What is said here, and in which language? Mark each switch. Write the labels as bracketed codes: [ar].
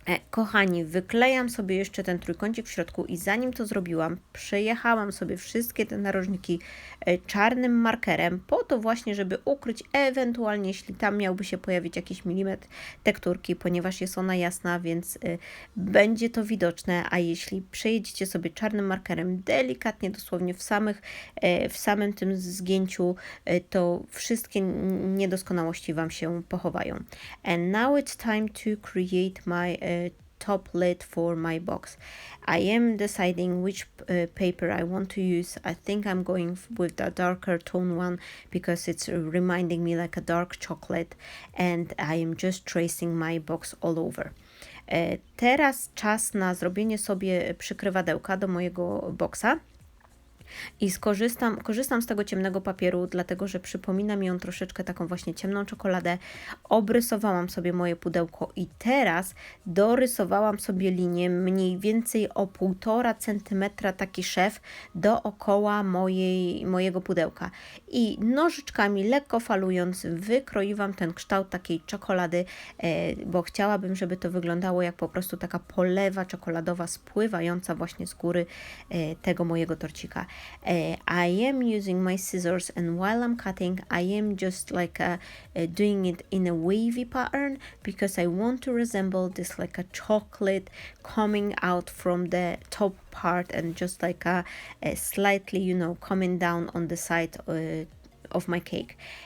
[pl] Kochani, wyklejam sobie jeszcze ten trójkącik w środku i zanim to zrobiłam, przejechałam sobie wszystkie te narożniki czarnym markerem po to właśnie, żeby ukryć ewentualnie, jeśli tam miałby się pojawić jakiś milimetr tekturki, ponieważ jest ona jasna, więc będzie to widoczne, a jeśli przejedziecie sobie czarnym markerem delikatnie, dosłownie w samym tym zgięciu, to wszystkie niedoskonałości Wam się pochowają. [en] And now it's time to create my top lid for my box. I am deciding which paper I want to use. I think I'm going with the darker tone one because it's reminding me like a dark chocolate, and I am just tracing my box all over. [pl] Teraz czas na zrobienie sobie przykrywadełka do mojego boksa. I korzystam z tego ciemnego papieru, dlatego że przypomina mi on troszeczkę taką właśnie ciemną czekoladę. Obrysowałam sobie moje pudełko i teraz dorysowałam sobie linię mniej więcej o 1,5 cm, taki szef dookoła mojego pudełka. I nożyczkami, lekko falując, wykroiłam ten kształt takiej czekolady, bo chciałabym, żeby to wyglądało jak po prostu taka polewa czekoladowa spływająca właśnie z góry tego mojego torcika. [en] I am using my scissors, and while I'm cutting, I am just like doing it in a wavy pattern because I want to resemble this like a chocolate coming out from the top part and just like a slightly, coming down on the side of my cake.